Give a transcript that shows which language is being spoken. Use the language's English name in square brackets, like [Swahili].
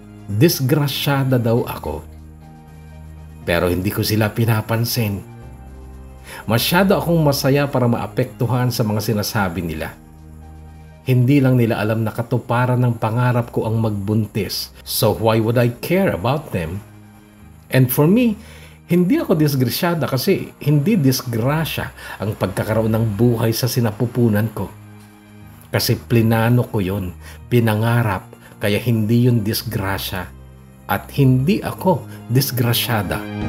[Filipino] Disgrasyada daw ako. Pero hindi ko sila pinapansin. Masyado akong masaya para maapektuhan sa mga sinasabi nila. Hindi lang nila alam na katuparan ng pangarap ko ang magbuntis. [English] So why would I care about them? And for me, [Filipino] hindi ako disgrasyada kasi hindi disgrasya ang pagkakaroon ng buhay sa sinapupunan ko. Kasi plinano ko yun, pinangarap, kaya hindi yun disgrasya. At hindi ako disgrasyada.